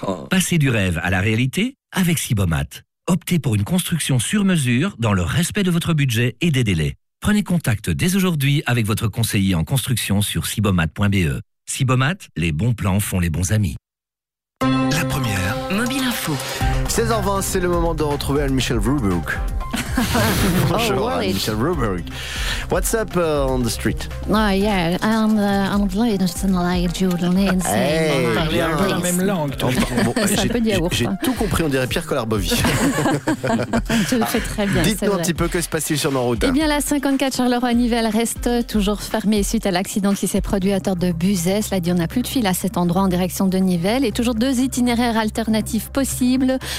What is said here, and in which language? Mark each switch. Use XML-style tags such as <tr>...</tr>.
<fr>Passez du rêve à la réalité avec Sibomat. Optez pour une construction sur mesure, dans le respect de votre budget et des délais. Prenez contact dès aujourd'hui avec votre conseiller en construction sur sibomat.be. Sibomat, les bons plans font les bons amis. La première. Mobile Info. 16h20, c'est le moment de retrouver Anne-Michel Rubruck. Bonjour, oh,</fr> <en>Anne-Michel Rubruck. What's up on the street? Oh, yeah, I'm glad it's not like Jordan Lane.</en> <fr>On parle la même langue, toi. J'ai tout compris, on dirait Pierre Collard-Bovy. Tu le fais très bien. Dites-nous un petit peu que se passe-t-il sur nos routes. Eh bien, la 54 Charleroi-Nivelles reste toujours fermée suite à l'accident qui s'est produit à tort de Buzet. Cela dit, on n'a plus de fil à cet endroit en direction de Nivelles. Et toujours deux itinéraires alternatifs possibles.</fr>